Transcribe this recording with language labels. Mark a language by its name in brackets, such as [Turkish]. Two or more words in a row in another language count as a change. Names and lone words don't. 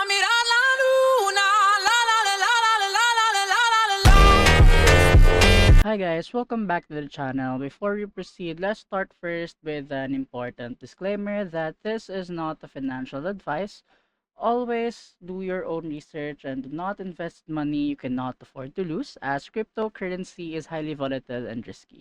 [Spanish] mirar la luna, la la la la la la la la la la la la. [English] Hi guys, welcome back to the channel. Before we proceed, let's start first with an important disclaimer that this is not a financial advice. Always do your own research and do not invest money you cannot afford to lose, as cryptocurrency is highly volatile and risky.